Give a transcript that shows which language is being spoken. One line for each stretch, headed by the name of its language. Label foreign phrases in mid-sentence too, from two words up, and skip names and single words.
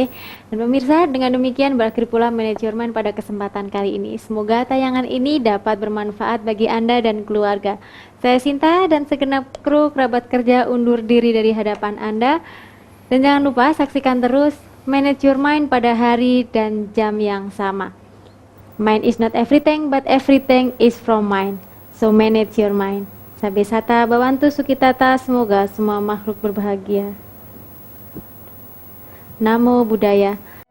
Indonesian: Dan pemirsa, dengan demikian berakhir pula Manage Your Mind pada kesempatan kali ini. Semoga tayangan ini dapat bermanfaat bagi Anda dan keluarga. Saya Sinta dan segenap kru kerabat kerja undur diri dari hadapan Anda. Dan jangan lupa saksikan terus Manage Your Mind pada hari dan jam yang sama.
English: Mind is not everything, but everything is from mind. So manage your mind.
Pali: Sabe sata bawantu sukitata,
Indonesian: semoga semua makhluk berbahagia.
Pali: Namo Buddhaya.